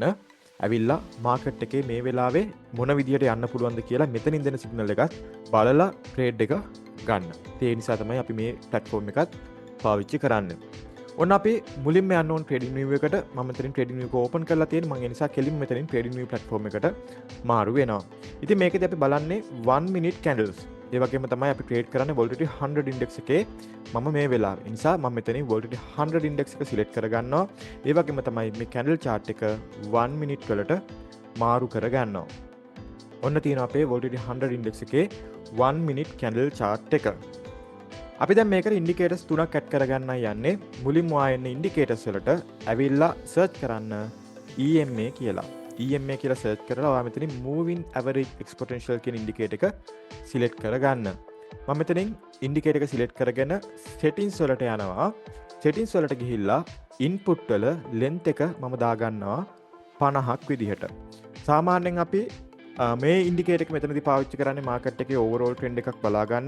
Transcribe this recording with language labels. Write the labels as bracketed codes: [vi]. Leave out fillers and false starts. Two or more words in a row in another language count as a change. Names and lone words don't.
[si] ඇවිල්ලා මාකට් එකේ මේ වෙලාවේ මොන විදිහට යන්න පුළුවන්ද කියලා මෙතනින් දෙන සිග්නල් එකත් බලලා ට්‍රේඩ් එක ගන්න. ඒ නිසා තමයි අපි මේ platform එකත් පාවිච්චි කරන්නේ. ඔන්න අපි මුලින්ම යන්න ඕන TradingView එකට. මම මෙතනින් TradingView එක ඕපන් කරලා තියෙනවා. මම ඒ නිසා කෙලින්ම මෙතනින් TradingView platform එකට මාරු වෙනවා. ඉතින් මේකදී අපි බලන්නේ 1 [en] minute candles. [si] ඒ වගේම තමයි අපි ට්‍රේඩ් කරන්නේ [en] volatility 100 index [si] එකේ. මම මේ වෙලාවේ. ඒ නිසා මම මෙතනින් [en] volatility 100 index [si] එක සිලෙක්ට් කරගන්නවා. ඒ වගේම තමයි මේ [en] candle chart [si] එක 1 minute වලට මාරු කරගන්නවා. ඔන්න තියෙනවා අපේ [en] volatility 100 index [si] එකේ 1 [en] minute candle chart [si] එක. අපි දැන් මේකට ඉන්ඩිකේටර්ස් තුනක් ඇඩ් කරගන්න යන්නේ. මුලින්ම ආයෙන්න ඉන්ඩිකේටර්ස් වලට ඇවිල්ලා සර්ච් කරන්න EMA කියලා. EMA කියලා සර්ච් කරලා ඔයා මෙතනින් [en] moving average exponential [si] කියන ඉන්ඩිකේටර් එක සිලෙක්ට් කරගන්න. මම මෙතනින් ඉන්ඩිකේටර් එක සිලෙක්ට් කරගෙන settings වලට යනවා. settings වලට ගිහිල්ලා input වල length එක මම දාගන්නවා 50ක් විදිහට. සාමාන්‍යයෙන් අපි මේ ඉන්ඩිකේටර් එක මෙතනදී පාවිච්චි කරන්නේ මාකට් එකේ [en] overall trend [si] එකක් බලා ගන්න.